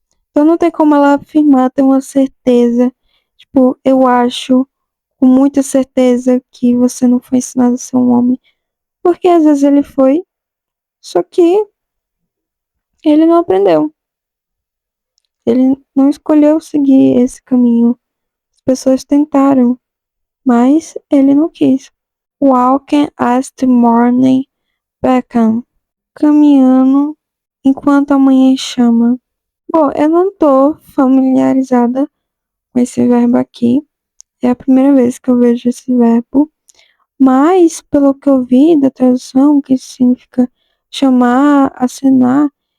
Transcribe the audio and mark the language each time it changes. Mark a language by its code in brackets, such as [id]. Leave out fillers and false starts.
[pt] Então não tem como ela afirmar, ter uma certeza. Tipo, eu acho com muita certeza que você não foi ensinado a ser um homem. Porque às vezes ele foi, só que ele não aprendeu. Ele não escolheu seguir esse caminho. As pessoas tentaram, mas ele não quis. [en] Walking as the morning beckon. [pt] Caminhando enquanto a manhã chama. Bom, eu não tô familiarizada com esse verbo aqui. É a primeira vez que eu vejo esse verbo. Mas, pelo que eu vi da tradução, que significa chamar, acenar,